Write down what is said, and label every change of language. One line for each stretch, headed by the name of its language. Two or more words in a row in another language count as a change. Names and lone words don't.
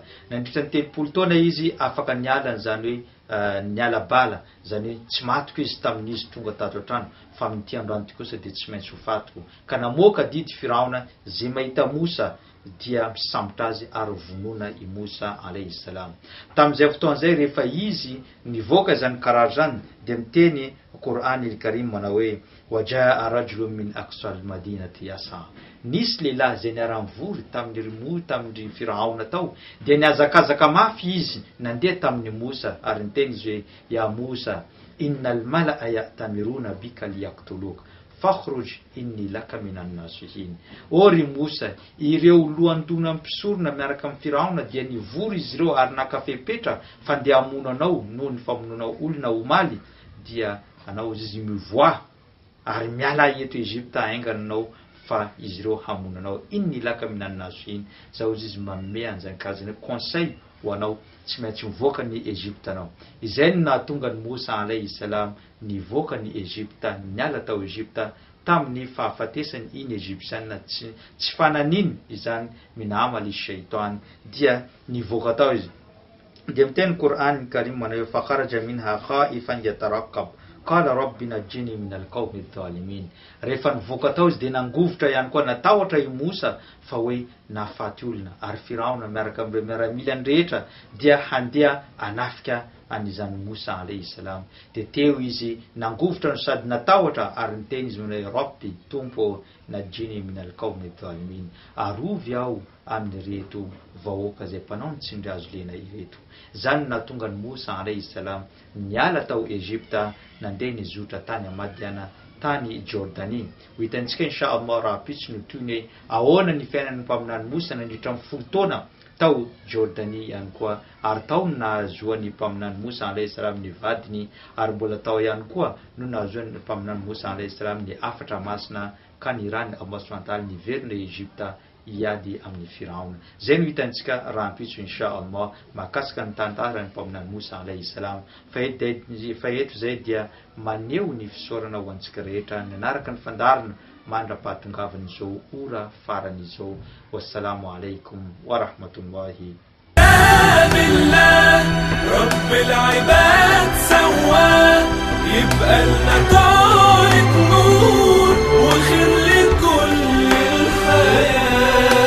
Malagasy: Nandritra ny 30 taona izy afaka nialana, zany hoe niala bala, zany hoe tsy matoko izy tamin'izy tonga tato an-trano, fa amin'ity androany ty kosa dia tsy maintsy ho fatoko. Ka namoaka didy Firaona, zay mahita Mosa dia misambotra azy ary vonoina i Mosa
Arabic: عليه السلام.
Malagasy: Tamin'izay fotoan'izay rehefa izy nivoaka zany karary zany dia miteny Qur'an al-Karim manao hoe
Arabic: وجاء رجل من أقصى المدينة يسعى.
Malagasy: Nisy lehilahy zay niara-mivory tamin'ny Firaona tao dia niazakazaka mafy izy nandeha tamin'ny Mosa ary niteny izy hoe
Arabic: يا موسى إن الملأ يأتمرون بك ليقتلوك فاخرج إني لك من الناصحين.
Malagasy: Ry Mosa, ireo lohandona mpisorona miaraka amin'ny Firaona dia nivory izy ireo ary nakafepetra fa ndeha hamono anao noho ny famonoana olona omaly, dia anao izy mivoa ary miala eto Egypta aingana anao fa izy ireo hamono anao.
Arabic: إني لك من الناصحين,
Malagasy: zao izy manome anjakazany conseil ho anao, tsy maintsy mivoaka ny Egypta anao. Izay no nahatonga ny Mosa
Arabic: عليه السلام
Malagasy: nivoaka ny Egypta, niala tao Egypta tamin'ny fahafatesany iny Egyptianina tsy fananiny izany minamaly shaitan, dia nivoaka tao izy. Dia miteny Qur'an al-Karim manao
Arabic: فخرج منها خائفا يترقب قال رب نجني من القوم الظالمين.
Malagasy: Rehefa nivoaka tao izy dia nangovotra ihany koa, natahotra i Mosa fa hoe nafaty olona, ary Firaona miaraka amin'ny miaramilany rehetra dia handeha anafika an'izany Mosa
Arabic: عليه السلام.
Malagasy: Dia teo izy nangovotra no sady natahotra ary niteny izy hoe rabbi tompo
Arabic: نجني من القوم الظالمين,
Malagasy: arovy aho amin'ny reto vahoaka zay mpanao ny tsindry azo lena ireto. Zany nahatonga ny Mosa
Arabic: عليه السلام
Malagasy: niala tao Egypta, nandeha nizotra tany Madiana, tany Jordanie. Ho hitantsika inshallah raha pitsy no toy ny ahoana ny fiainan'ny mpaminany Mosa nandritra amin'ny 10 taona tao Jordanie ihany koa, ary tao no nahazoan'ny mpaminany Mosa
Arabic: عليه السلام
Malagasy: ny vadiny, ary mbola tao ihany koa no nahazoan'ny mpaminany Mosa
Arabic: عليه السلام
Malagasy: ny afatra masina ka nirany
Arabic: الله سبحانه وتعالى
Malagasy: niverina Egypta iady amin'ny Firaona. Zay no hitantsika raha ampitso inshallah mahakasika ny tantaran'ny mpaminany Mosa
Arabic: عليه السلام.
Malagasy: Fa eto zay dia maneho ny fisaorana ho antsika rehetra nanaraka ny fandarina mandra-pahatongavany zao ora farany zao.
Arabic: والسلام عليكم ورحمة الله بالله رب العباد سواه يبقى لنا طارق نور وخير لكل الحياة.